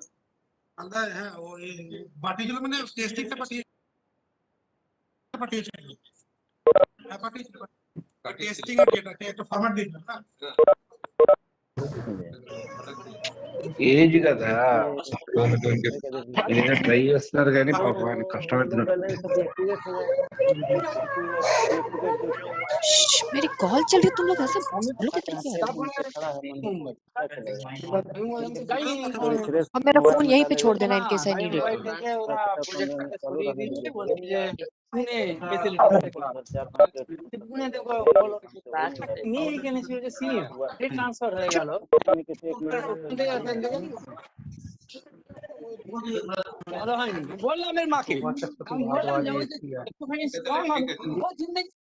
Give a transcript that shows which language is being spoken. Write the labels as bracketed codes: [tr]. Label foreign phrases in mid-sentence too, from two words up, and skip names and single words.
[bn] মালদা, হ্যাঁ, ওই পাঠিয়েছিল মানে টেস্টিংটা পাঠিয়েছিল। হ্যাঁ, পাঠিয়েছিল। টেস্টিং এর ডেটাকে একটা ফরম্যাট দিয়েছিল না। [te] ఏజ్ కదా వాళ్ళకి ఏదో ట్రై చేస్తున్నారు కానీ పాపం ఆయన కష్టపడుతున్నారు. [hi] मेरी कॉल चल रही, तुम लोग ऐसे बोलोगे कैसे? अब मेरा फोन यहीं पे छोड़ देना [en] in case I need it. [bn] ট্রান্সফার হয়ে গেল ভালো হয়নি বললাম এর মাকে আমি বললাম যে একটুখানি স্ট্রং হবে ও জিন্দেগি